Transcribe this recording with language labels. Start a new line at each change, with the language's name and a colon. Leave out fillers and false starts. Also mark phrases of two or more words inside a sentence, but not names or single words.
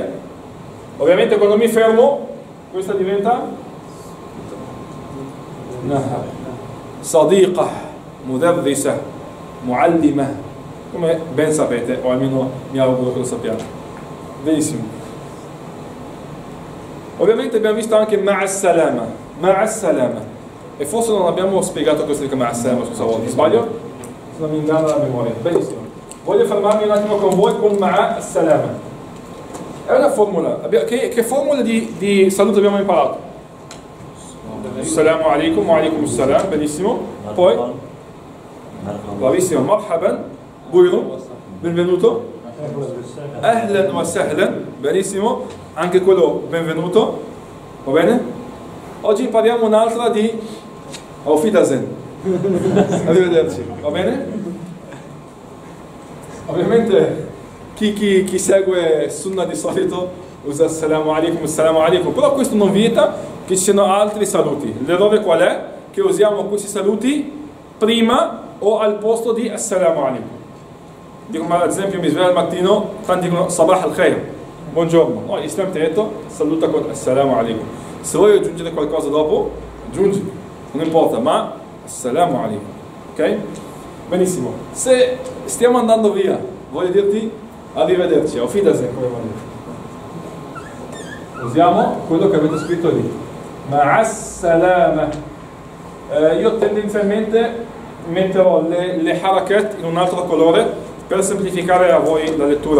Italian: Ovviamente quando mi fermo questa diventa
Arabic: صديقة، مدرسة، معلمة,
Italian: come ben sapete, o almeno mi auguro che lo sappiate. Benissimo. Ovviamente abbiamo visto anche
Arabic: مع السلامة، مع السلامة.
Italian: E forse non abbiamo spiegato questo di
Arabic: مع السلامة
Italian: scusa volta, sbaglio? Se non mi inganna la memoria. Benissimo. Voglio fermarmi un attimo con voi con
Arabic: مع السلامة.
Italian: È una formula. Che formula di saluto abbiamo imparato?
Arabic: السلام عليكم وعليكم السلام.
Italian: Benissimo. Poi? Bravissimo. Marhaban. Buiro. Benvenuto.
Arabic: أهلا وسهلا.
Italian: Benissimo. Anche quello benvenuto. Va bene? Oggi impariamo un'altra di
German: Auf Wiedersehen.
Italian: Arrivederci. Va bene? Ovviamente chi segue Sunna di solito usa
Arabic: السلام عليكم,
Italian: però questo non vieta che ci siano altri saluti. L'errore qual è? Che usiamo questi saluti prima o al posto di
Arabic: السلام عليكم.
Italian: Dico, ma ad esempio mi sveglio al mattino, tanti dicono
Arabic: صباح الخير,
Italian: buongiorno. No, l'Islam ti ha detto saluta con
Arabic: السلام عليكم.
Italian: Se vuoi aggiungere qualcosa dopo, aggiungi, non importa, ma
Arabic: السلام عليكم,
Italian: ok? Benissimo. Se stiamo andando via, voglio dirti arrivederci,
German: auf Wiedersehen,
Italian: come vuol dire. Usiamo quello che avete scritto lì.
Arabic: مع السلامة.
Italian: Io tendenzialmente metterò le harakat in un altro colore per semplificare a voi la lettura.